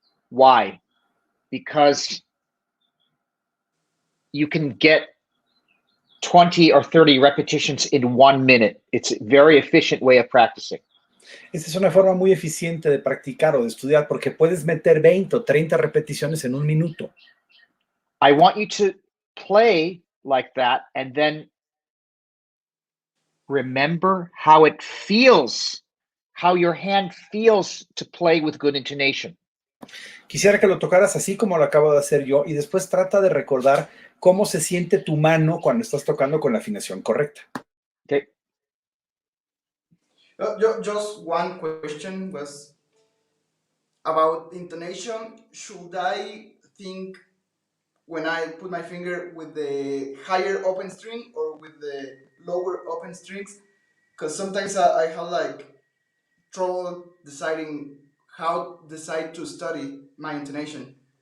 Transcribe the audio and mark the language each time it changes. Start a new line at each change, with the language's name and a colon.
English: Why? Because you can get 20 or 30 repetitions in 1 minute. It's a very efficient way of practicing.
Spanish: Esta es una forma muy eficiente de practicar o de estudiar porque puedes meter 20 o 30 repeticiones en un minuto.
English: I want you to play like that and then remember how it feels, how your hand feels to play with good intonation.
Spanish: Quisiera que lo tocaras así como lo acabo de hacer yo y después trata de recordar cómo se siente tu mano cuando estás tocando con la afinación correcta.
English: Okay. Just one question was about intonation. Should I think when I put my finger with the higher open string or with the lower open strings? Because sometimes I have like trouble deciding how decide to study my intonation.